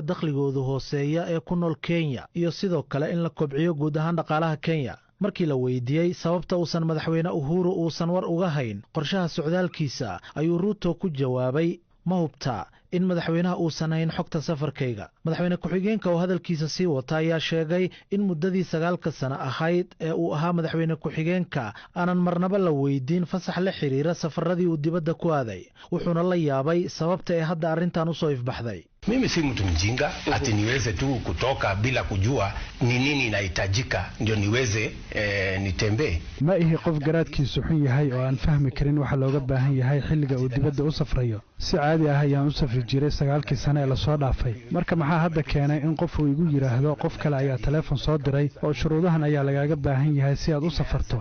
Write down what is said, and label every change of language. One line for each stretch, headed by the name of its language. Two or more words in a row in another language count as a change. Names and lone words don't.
Somali: dakhligoodu hooseeya ee ku nool Kenya iyo sidoo kale in la kobciyo guud ahaan dhaqaalaha Kenya markii la weydiiyey sababta uusan madaxweyne Uhuru uusan war uga hayn qorshaha socdaalkiisa ayuu Ruto ku jawaabay ma hubta in madaxweynaha uusan hayn xogta safarkayga madaxweyne ku-xigeenka oo hadalkiisa sii wata ayaa sheegay in muddadii 9 sano ahayd ee uu ahaa madaxweyne ku-xigeenka aanan marnaba la weydiin fasax la xiriira safaradii uu dibadda ku aaday wuxuuna la yaabay sababta ee hadda arrintan u soo ifbaxday
Swahili: Mimi si mtu mjinga ati niweze tu kutoka bila kujua ni nini inahitajika ndio niweze nitembee.
Somali: Ma ihi qof garaadkiisu xun yahay oo aan fahmi karin waxa looga baahan yahay xilliga uu dibadda u safrayo. Si caadi ah ayaan u safri jiray 9 sano ee la soo dhaafay. Marka maxaa hadda keenay in qof uu igu yiraahdo qof kale ayaa telefoon soo diray oo shuruudahan ayaa lagaaga baahan yahay si aad u safarto.